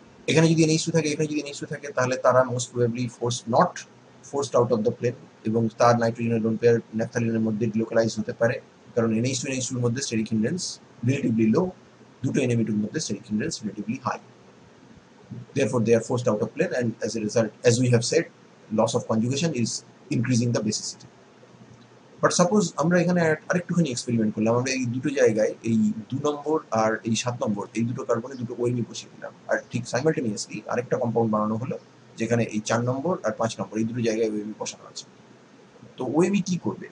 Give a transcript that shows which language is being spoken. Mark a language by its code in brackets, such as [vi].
[bn] এখানে যদি NH2 থাকে, এখানে যদি NH2 থাকে তাহলে তারা [en] most probably forced out of the plane [bn] এবং তার নাইট্রোজেনের লোন পেয়ার ন্যাপথালিনের মধ্যে ডিলোকালাইজ হতে পারে, কারণ NH2 NH2 এর মধ্যে স্টেরিক হিন্ড্রেন্স রিলেটিভলি লো, দুটো NMe2 এর মধ্যে steric hindrance relatively high. [en] Therefore, they are forced out of plane, and as a result, as we have said, loss of conjugation is increasing the basicity. [bn] But suppose আমরা এখানে আরেকটুখানি experiment করলাম, আমরা এই দুটো জায়গায় এই 2 নম্বর আর এই 7 নম্বর এই দুটো কার্বনে দুটো ওএমই বসিয়ে দিলাম, আর ঠিক সাইমালটেনিয়াসলি আরেকটা কম্পাউন্ড বানানো হলো যেখানে এই 4 নম্বর আর 5 নম্বর এই দুটো জায়গায় ওএমই বসানো আছে। তো ওএমই কি করবে?